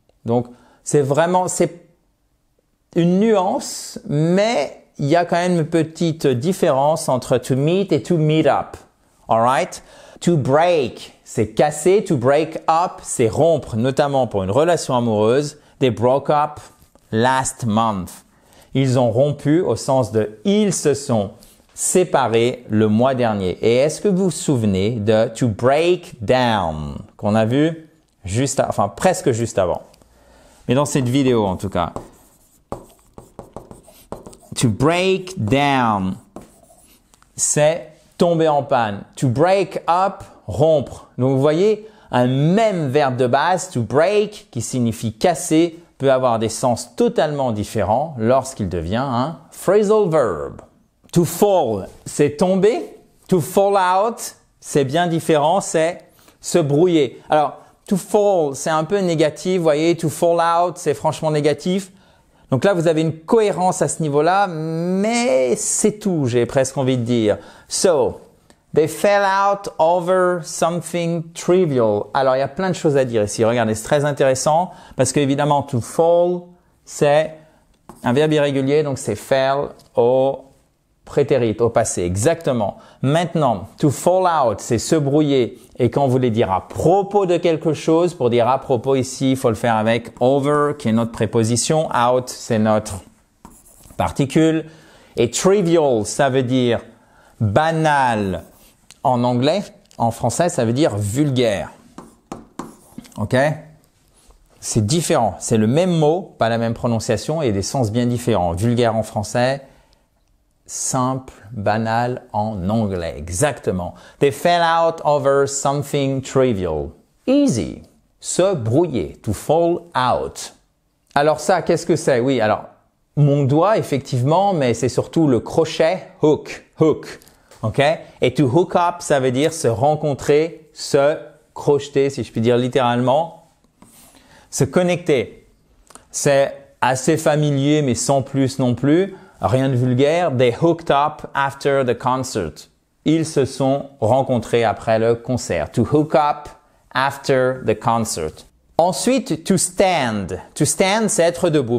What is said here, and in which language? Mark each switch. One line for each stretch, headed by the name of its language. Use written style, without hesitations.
French: Donc, c'est une nuance, mais il y a quand même une petite différence entre to meet et to meet up.
English: Alright?
French: To break, c'est casser. To break up, c'est rompre, notamment pour une relation amoureuse.
English: They broke up last month.
French: Ils ont rompu au sens de ils se sont séparés le mois dernier. Et est-ce que vous vous souvenez de to break down qu'on a vu presque juste avant. Mais dans cette vidéo en tout cas. To break down, c'est tomber en panne. To break up, rompre. Donc vous voyez, un même verbe de base, to break, qui signifie casser, peut avoir des sens totalement différents lorsqu'il devient un phrasal verb. To fall, c'est tomber. To fall out, c'est bien différent, c'est se brouiller. Alors, to fall, c'est un peu négatif, vous voyez. To fall out, c'est franchement négatif. Donc là, vous avez une cohérence à ce niveau-là, mais c'est tout, j'ai presque envie de dire.
English: So, they fell out over something trivial.
French: Alors, il y a plein de choses à dire ici. Regardez, c'est très intéressant parce qu'évidemment, to fall, c'est un verbe irrégulier, donc c'est fell au prétérit, au passé, exactement. Maintenant, to fall out, c'est se brouiller. Et quand vous voulez dire à propos de quelque chose, pour dire à propos ici, il faut le faire avec over, qui est notre préposition. Out, c'est notre particule. Et trivial, ça veut dire banal en anglais. En français, ça veut dire vulgaire. OK? C'est différent. C'est le même mot, pas la même prononciation et des sens bien différents. Vulgaire en français, simple, banal en anglais. Exactement.
English: They fell out over something trivial. Easy.
French: Se brouiller.
English: To fall out.
French: Alors ça, qu'est-ce que c'est? Oui, alors mon doigt, effectivement, mais c'est surtout le crochet hook. OK? Et to hook up, ça veut dire se rencontrer, se crocheter, si je puis dire littéralement, se connecter. C'est assez familier, mais sans plus non plus. Rien de vulgaire.
English: They hooked up after the concert.
French: Ils se sont rencontrés après le concert.
English: To hook up after the concert.
French: Ensuite, to stand. To stand, c'est être debout.